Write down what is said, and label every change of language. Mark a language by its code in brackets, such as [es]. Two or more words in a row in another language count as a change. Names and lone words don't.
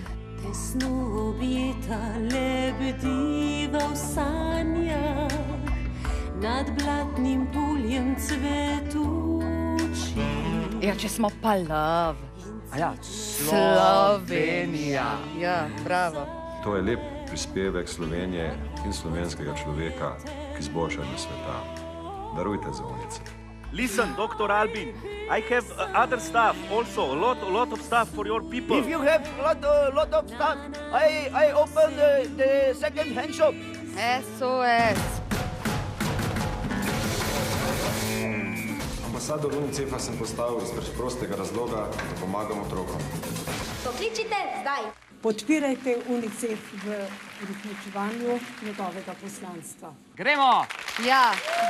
[sl] Tesno objeta lebediva v sanjah, nad blatnim poljem cvetuči. Ja, če smo pa love. Aja, Slovenija. Ja, bravo. To je lep prispevek Slovenije in slovenskega človeka k izboljšanju sveta. Darujte za UNICEF. [en] Listen, Dr. Albin, I have other stuff also, a lot of stuff for your people. If you have lot of stuff, I open the second hand shop. SOS. [sl] Ambasador UNICEF-a sem postavil iz preprostega razloga, da pomagam otrokom. Pokličite zdaj. Podpirajte UNICEF v uresničevanju njegovega poslanstva. Gremo!